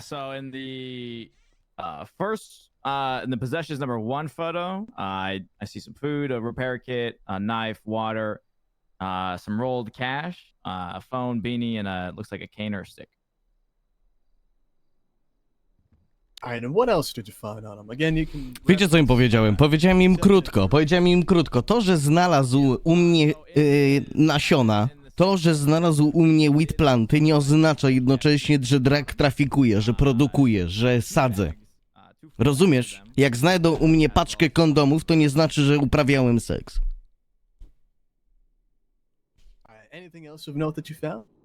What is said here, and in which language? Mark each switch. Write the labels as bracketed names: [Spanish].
[English] So in the first, in the possessions number 1 photo, I see some food, a repair kit, a knife, water, some rolled cash, a phone, beanie, and looks like a cane or a stick. All right, and what else did you find on him? Again, you can. [Polish] Wiecie, co im powiedziałem? Powiedziałem im krótko. To, że znalazł u mnie nasiona, to, że znalazł u mnie wheat planty, nie oznacza jednocześnie, że drag trafikuje, że produkuje, że sadzę. Rozumiesz? Jak znajdą u mnie paczkę kondomów, to nie znaczy, że uprawiałem seks. [English] All right, anything else of note that you found?